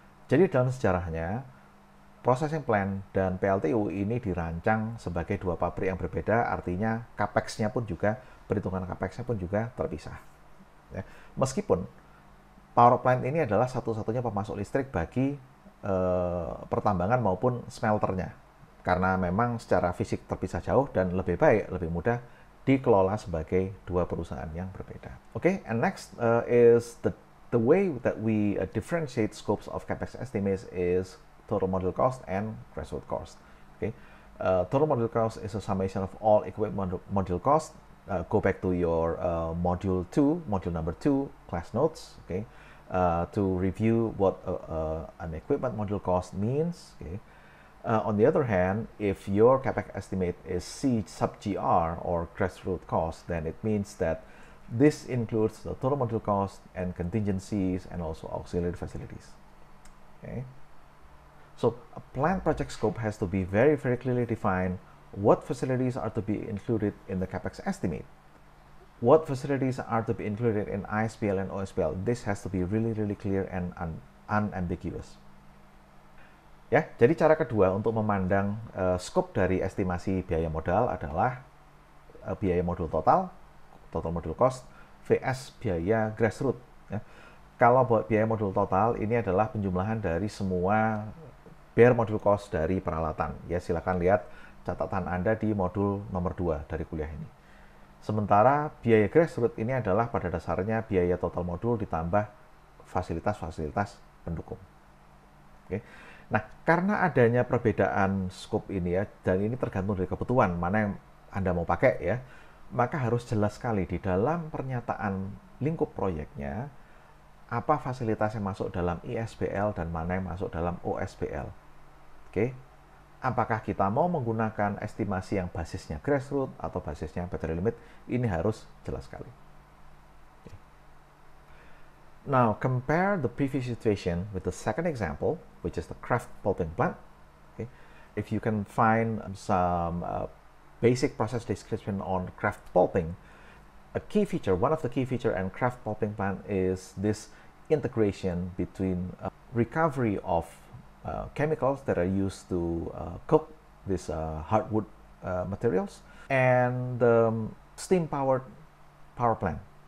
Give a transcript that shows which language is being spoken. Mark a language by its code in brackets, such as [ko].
[id] Jadi dalam sejarahnya, processing plant dan PLTU ini dirancang sebagai dua pabrik yang berbeda, artinya capex-nya pun juga, perhitungan capex-nya pun juga terpisah. Ya. Meskipun power plant ini adalah satu-satunya pemasok listrik bagi pertambangan maupun smelternya, karena memang secara fisik terpisah jauh dan lebih baik, lebih mudah dikelola sebagai dua perusahaan yang berbeda. [en] Okay, and next is the way that we differentiate scopes of capex estimates is total module cost and grassroots cost. Okay, total module cost is a summation of all equipment module cost. Go back to your module number 2, class notes. Okay, to review what an equipment module cost means. Okay. On the other hand, if your capex estimate is C sub GR or grassroots cost, then it means that this includes the total module cost and contingencies and also auxiliary facilities. Okay. So a plant project scope has to be very, very clearly defined. What facilities are to be included in the capex estimate? What facilities are to be included in ISPL and OSPL? This has to be really, really clear and unambiguous. [id] Ya, jadi cara kedua untuk memandang skop dari estimasi biaya modal adalah biaya modul total module cost, vs biaya grassroots. Ya. Kalau buat biaya modul total, ini adalah penjumlahan dari semua bare module cost dari peralatan. Ya, silakan lihat catatan Anda di modul nomor 2 dari kuliah ini. Sementara biaya grassroots ini adalah pada dasarnya biaya total modul ditambah fasilitas-fasilitas pendukung. Oke. Nah, karena adanya perbedaan skop ini, ya, dan ini tergantung dari kebutuhan mana yang Anda mau pakai, ya, maka harus jelas sekali di dalam pernyataan lingkup proyeknya, apa fasilitas yang masuk dalam ISBL dan mana yang masuk dalam OSBL. Oke, apakah kita mau menggunakan estimasi yang basisnya grassroots atau basisnya battery limit, ini harus jelas sekali. [en] Okay. Now, compare the previous situation with the second example, which is the kraft pulping plant. Okay. If you can find some basic process description on kraft pulping, one of the key feature in kraft pulping plant is this integration between recovery of chemicals that are used to cook these hardwood materials and steam powered power plant.